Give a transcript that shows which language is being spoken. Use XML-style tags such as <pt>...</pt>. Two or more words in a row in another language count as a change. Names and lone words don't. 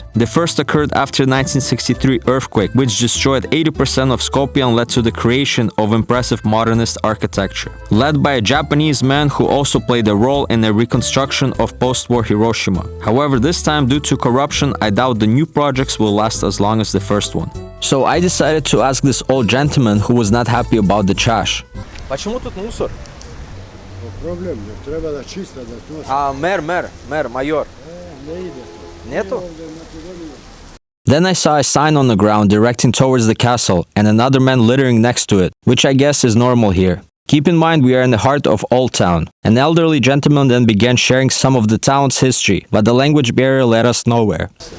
<en>The first occurred after the 1963 earthquake, which destroyed 80% of Skopje and led to the creation of impressive modernist architecture, led by a Japanese man who also played a role in the reconstruction of post-war Hiroshima. However, this time, due to corruption, I doubt the new projects will last as long as the first one. So I decided to ask this old gentleman who was not happy about the trash.</en> <ru>Почему тут мусор?</ru> <sr>Problem, treba da čista, da to...</sr> <ru>А мэр, майор.</ru> <sr>Ne ide.</sr> <ru>Нету?</ru> <en>Then I saw a sign on the ground directing towards the castle and another man littering next to it, which I guess is normal here. Keep in mind we are in the heart of Old Town. An elderly gentleman then began sharing some of the town's history, but the language barrier led us nowhere.</en>